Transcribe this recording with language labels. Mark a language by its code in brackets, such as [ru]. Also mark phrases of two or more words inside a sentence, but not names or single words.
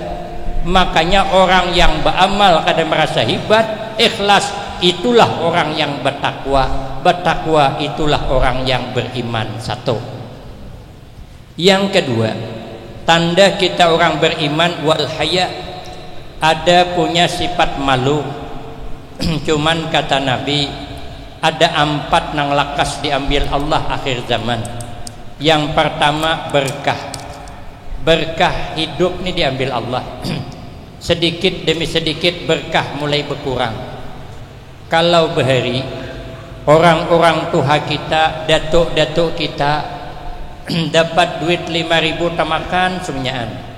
[bjn] Makanya orang yang beramal kada merasa hebat, ikhlas, itulah orang yang bertakwa. [id] Bertakwa itulah orang yang beriman. Satu. Yang kedua, tanda kita orang beriman [ar] والحياء, [id] ada punya sifat malu. Cuman kata Nabi, [bjn] ada 4 nang lakas diambil Allah akhir zaman. [id] Yang pertama berkah. Berkah hidup ni diambil Allah. Sedikit demi sedikit berkah mulai berkurang. [bjn] Kalau bahari orang-orang tua kita, datuk-datuk kita dapat duit 5.000 tamakan semuanyaan.